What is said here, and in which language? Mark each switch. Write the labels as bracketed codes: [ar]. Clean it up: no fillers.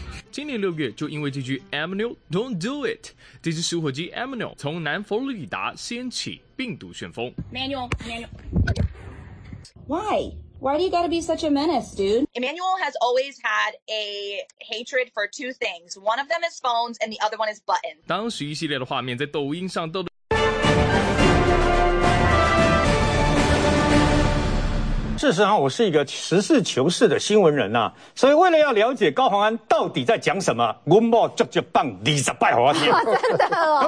[zh] 今年6月，就因为这句 [en] Emmanuel don't do it， [zh] 这只食火鸡 Emmanuel 从南佛罗里达掀起病毒旋风。 [en] Emmanuel，Emmanuel，Why？ Why do you gotta be such a menace, dude? Emmanuel has always had a hatred for two things. One of them is phones, and the other one is buttons. [zh] 当时一系列的画面在抖音上逗得。事实上，我是一个实事求是的新闻人呐、啊，所以为了要了解高虹安到底在讲什么，我冒足足放20摆给我听，真的、哦，